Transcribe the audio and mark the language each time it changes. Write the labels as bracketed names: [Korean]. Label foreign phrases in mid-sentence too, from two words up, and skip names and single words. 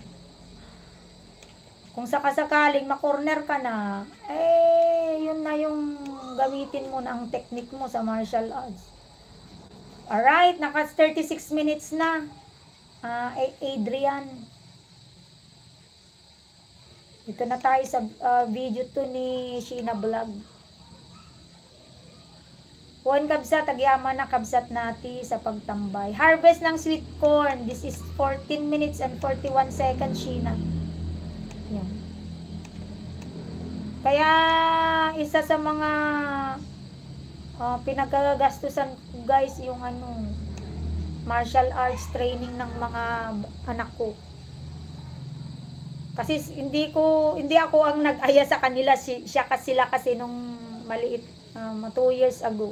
[Filipino] Kung sakasakaling makorner ka na, yun na yung gamitin mo na ang technique mo sa [English] martial arts. [Filipino] Alright, naka 36 minutes na. Adrian. Ito na tayo sa video to ni Sheena Vlog. [Iloko] Juan kabsat, agyaman na kabsat nati sa pagtambay. [Filipino] Harvest ng [English] sweet corn. This is 14 minutes and 41 seconds, Sheena. [Filipino] Yan. Kaya isa sa mga pinagagastusan guys yung [English] martial arts training [Filipino] ng mga anak ko. Kasi hindi ako ang nag-aya sa kanila, sila kasi nung maliit 2 [English] years ago.